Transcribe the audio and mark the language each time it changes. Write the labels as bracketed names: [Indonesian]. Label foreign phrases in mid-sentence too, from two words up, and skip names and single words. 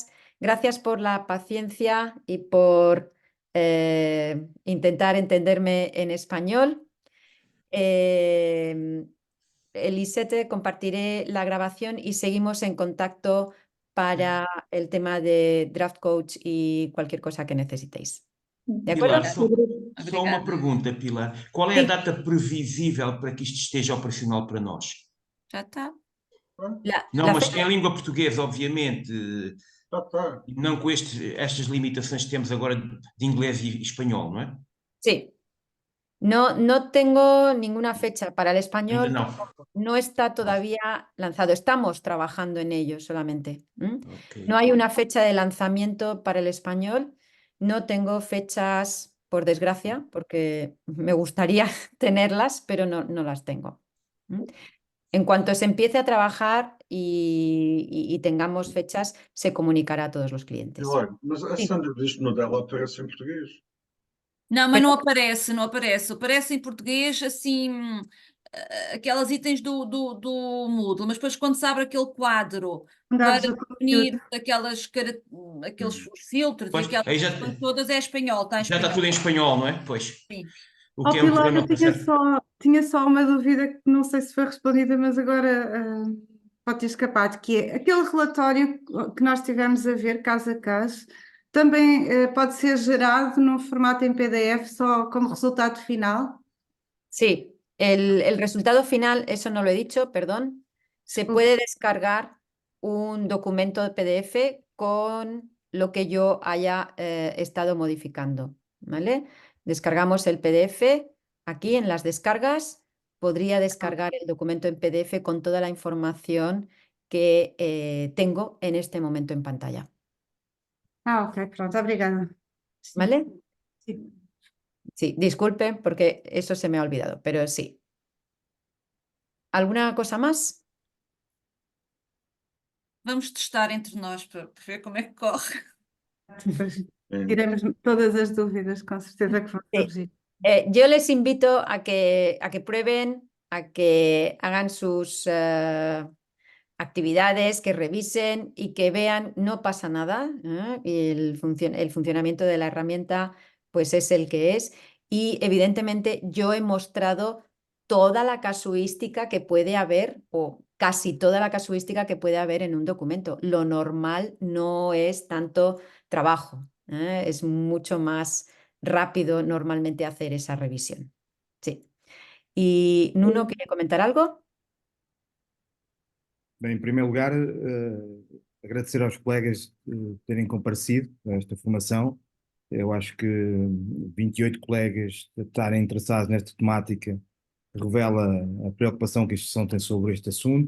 [Spanish] Gracias por la paciencia y por intentar entenderme en español. Elisete, compartiré la grabación y seguimos en contacto para el tema de Draft Coach y cualquier cosa que necesitéis. ¿De acuerdo? [Portuguese] Pilar, só uma Obrigada. pergunta, Pilar. Qual é a Sim. data previsível para que isto esteja operacional para nós? Já está. Não, [Spanish] La [Portuguese] mas [Spanish] fecha- [Portuguese] em língua portuguesa, obviamente, Tá. e não com estas limitações que temos agora de inglês e espanhol, não é? [Spanish] Sí. No tengo ninguna fecha para el [Portuguese] Ainda [Spanish] español. [Portuguese] não. [Spanish] No está todavía lanzado. Estamos trabajando en ello solamente. Ok. No hay una fecha de lanzamiento para el español. No tengo fechas, por desgracia, porque me gustaría tenerlas, pero no las tengo. En cuanto se empiece a trabajar y tengamos fechas, se comunicará a todos los clientes. [Portuguese] Pilar, mas a Sim. Sandra diz no dela aparece em português. Não, mas não aparece, não aparece. Aparece em português, assim, aquelas itens do Moodle, mas depois quando se abre aquele quadro para Dados do definir conteúdo. aqueles filtros e Pois, aquelas aí já questões todas, é espanhol, está em está espanhol. tudo em espanhol, não é? Pois. Sim. O Oh, que é um Pilar, problema eu para tinha certo. tinha só uma dúvida que não sei se foi respondida, mas agora pode ter escapado, que é aquele relatório que nós tivemos a ver caso a caso, também pode ser gerado num formato em PDF só como resultado final? [Spanish] Sí, el resultado final, eso no lo he dicho, perdón. Se puede descargar un documento de PDF con lo que yo haya estado modificando, ¿vale? Descargamos el PDF. Aquí en las descargas podría descargar el documento en PDF con toda la información que tengo en este momento en pantalla, [Portuguese] Ok, pronto, obrigada. [Spanish] ¿vale? [Portuguese] Sim. [Spanish] Sí, disculpen porque eso se me ha olvidado, pero sí. ¿Alguna cosa más? [Portuguese] Vamos testar entre nós para ver como é que corre. Depois É. tiramos todas as dúvidas, com certeza que vão [Spanish] Sí. [Portuguese] surgir. [Spanish] Yo les invito a que prueben, a que hagan sus actividades, que revisen y que vean, no pasa nada, y el funcionamiento de la herramienta pues es el que es. Y evidentemente yo he mostrado toda la casuística que puede haber, o casi toda la casuística que puede haber en un documento. Lo normal no es tanto trabajo, es mucho más rápido normalmente hacer esa revisión. Sí. ¿Y Nuno quiere comentar algo? [Portuguese] Bem, em primeiro lugar, agradecer aos colegas terem comparecido a esta formação. Eu acho que 28 colegas estarem interessados nesta temática revela a preocupação que a instituição tem sobre este assunto.